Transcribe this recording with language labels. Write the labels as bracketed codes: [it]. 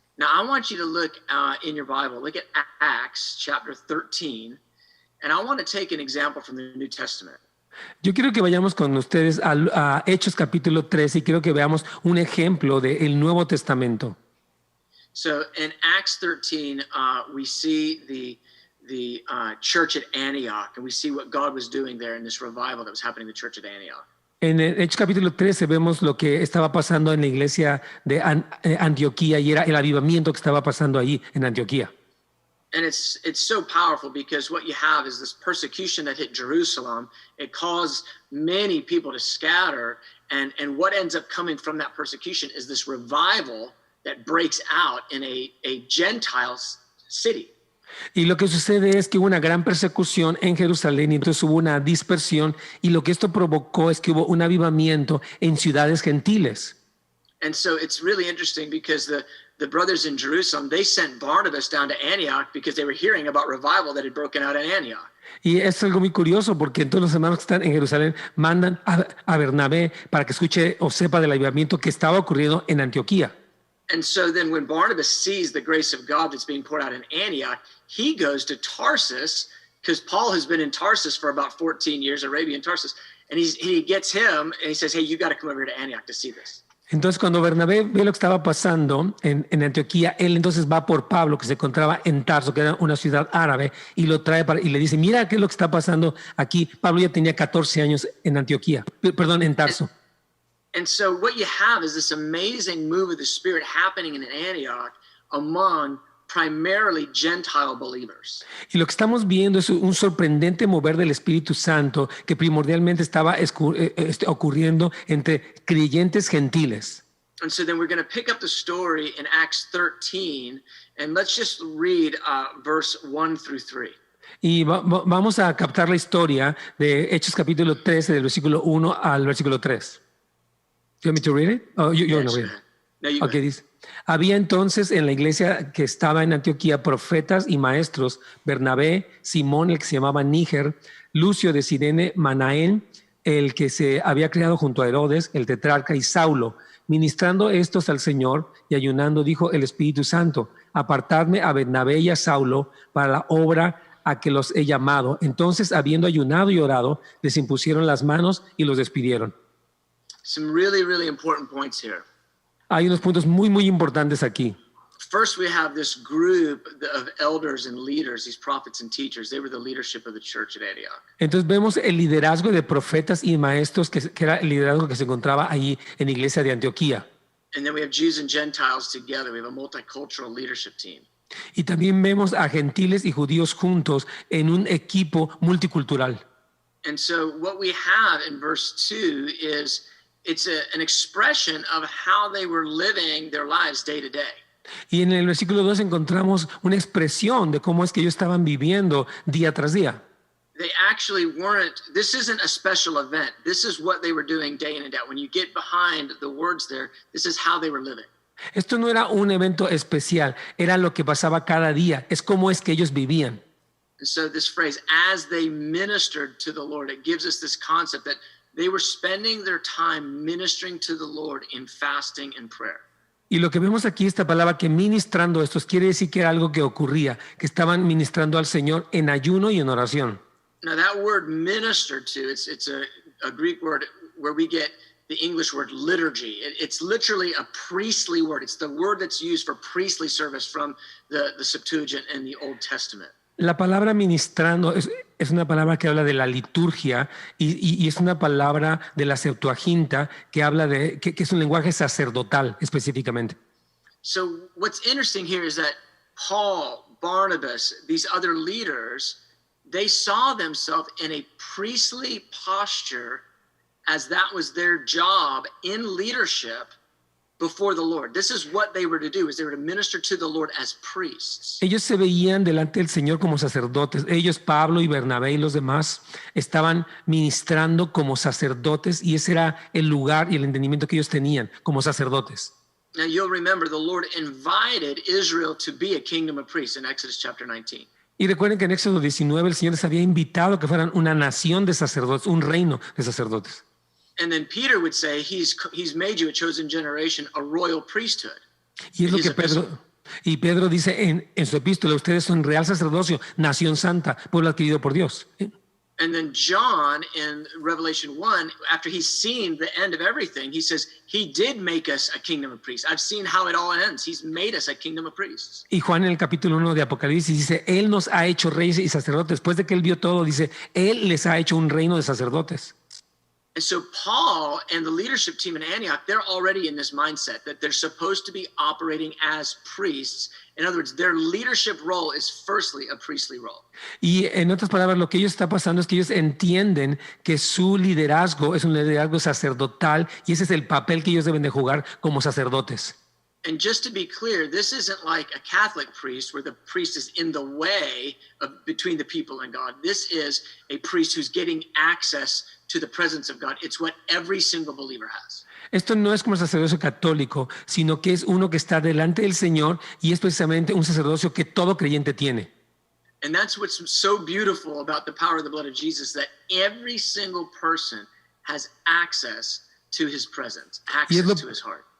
[en] Now, I want you to look in your Bible, look at Acts chapter 13, and I want to take an example from the New Testament. [es] Yo quiero que vayamos con ustedes a Hechos capítulo 13 y quiero que veamos un ejemplo del Nuevo Testamento. [en] So in Acts 13, we see the church at Antioch, and we see what God was doing there in this revival that was happening in the church at Antioch. [es] En el Hechos capítulo 13 vemos lo que estaba pasando en la iglesia de Antioquía y era el avivamiento que estaba pasando ahí en Antioquía. [en] And it's so powerful because what you have is this persecution that hit Jerusalem. It caused many people to scatter, and what ends up coming from that persecution is this revival that breaks out in a Gentile city. [es] Y lo que sucede es que hubo una gran persecución en Jerusalén y entonces hubo una dispersión y lo que esto provocó es que hubo un avivamiento en ciudades gentiles. [en] And so it's really interesting because the brothers in Jerusalem, they sent Barnabas down to Antioch because they were hearing about revival that had broken out in Antioch. [es] Y es algo muy curioso porque entonces los hermanos que están en Jerusalén mandan a Bernabé para que escuche o sepa del avivamiento que estaba ocurriendo en Antioquía. [en] And so then when Barnabas sees the grace of God that's being poured out in Antioch, he goes to Tarsus because Paul has been in Tarsus for about 14 years, Arabian Tarsus, and he gets him and he says, hey, you got to come over here to Antioch to see this. [es] Entonces cuando Bernabé ve lo que estaba pasando en Antioquía, él entonces va por Pablo que se encontraba en Tarso, que era una ciudad árabe, y lo trae y le dice, mira qué es lo que está pasando aquí. Pablo ya tenía 14 años en Antioquía, perdón, en Tarso. [en] And so what you have is this amazing move of the Spirit happening in Antioch among primarily Gentile believers. [es] Y lo que estamos viendo es un sorprendente mover del Espíritu Santo que primordialmente estaba ocurriendo entre creyentes gentiles. [en] And so then we're going to pick up the story in Acts 13, and let's just read verse 1 through 3. [es] Y vamos a captar la historia de Hechos capítulo 13, del versículo 1 al versículo 3. [en] Do you want me to read it? Oh, you Yes, no go read it. ahead. No, you [es] Okay, dice. Había entonces en la iglesia que estaba en Antioquía profetas y maestros, Bernabé, Simón, el que se llamaba Níger, Lucio de Cirene, Manaén, el que se había criado junto a Herodes, el tetrarca, y Saulo. Ministrando estos al Señor y ayunando, dijo el Espíritu Santo, apartadme a Bernabé y a Saulo para la obra a que los he llamado. Entonces, habiendo ayunado y orado, les impusieron las manos y los despidieron. [en] Some really, really important points here. [es] Hay unos puntos muy, muy importantes aquí. [en] First, we have this group of elders and leaders, these prophets and teachers. They were the leadership of the church at Antioch. [es] Entonces vemos el liderazgo de profetas y maestros que era el liderazgo que se encontraba ahí en la iglesia de Antioquía. [en] And then we have Jews and Gentiles together. We have a multicultural leadership team. [es] Y también vemos a gentiles y judíos juntos en un equipo multicultural. [en] And so what we have in verse 2 is it's an expression of how they were living their lives day to day. [es] Y en el versículo 2 encontramos una expresión de cómo es que ellos estaban viviendo día tras día. [en] They actually weren't, this isn't a special event. This is what they were doing day in and out. When you get behind the words there, this is how they were living. [es] Esto no era un evento especial, era lo que pasaba cada día, es cómo es que ellos vivían. [en] And so this phrase, as they ministered to the Lord, it gives us this concept that they were spending their time ministering to the Lord in fasting and prayer. [es] Y lo que vemos aquí, esta palabra que ministrando estos, quiere decir que era algo que ocurría, que estaban ministrando al Señor en ayuno y en oración. [en] Now that word ministered to, it's a Greek word where we get the English word liturgy. It's literally a priestly word. It's the word that's used for priestly service from the Septuagint in the Old Testament. [es] La palabra ministrando es una palabra que habla de la liturgia y es una palabra de la Septuaginta que habla de que es un lenguaje sacerdotal específicamente. [en] So what's interesting here is that Paul, Barnabas, these other leaders, they saw themselves in a priestly posture as that was their job in leadership before the Lord. This is what they were to do, is they were to minister to the Lord as priests. [es] Ellos se veían delante del Señor como sacerdotes. Ellos, Pablo y Bernabé y los demás, estaban ministrando como sacerdotes y ese era el lugar y el entendimiento que ellos tenían como sacerdotes. [en] Now you'll remember the Lord invited Israel to be a kingdom of priests in Exodus chapter 19. [es] Y recuerden que en Éxodo 19 el Señor les había invitado a que fueran una nación de sacerdotes, un reino de sacerdotes. [en] And then Peter would say, he's made you a chosen generation, a royal priesthood. [es] Y es lo que Pedro dice en su epístola, ustedes son real sacerdocio, nación santa, pueblo adquirido por Dios. [en] And then John in Revelation 1, after he's seen the end of everything, he says, he did make us a kingdom of priests. I've seen how it all ends. He's made us a kingdom of priests. [es] Y Juan en el capítulo 1 de Apocalipsis dice, Él nos ha hecho reyes y sacerdotes. Después de que Él vio todo, dice, Él les ha hecho un reino de sacerdotes. [en] And so Paul and the leadership team in Antioch, they're already in this mindset that they're supposed to be operating as priests. In other words, their leadership role is firstly a priestly role. [es] Y en otras palabras, lo que ellos está pasando es que ellos entienden que su liderazgo es un liderazgo sacerdotal y ese es el papel que ellos deben de jugar como sacerdotes. [en] And just to be clear, this isn't like a Catholic priest where the priest is in the way of between the people and God. This is a priest who's getting access to the presence of God. It's what every single believer has. [es] Esto no es como el sacerdocio católico, sino que es uno que está delante del Señor y es precisamente un sacerdocio que todo creyente tiene. [en] And that's what's so beautiful about the power of the blood of Jesus, that every single person has access to his presence, access to his heart.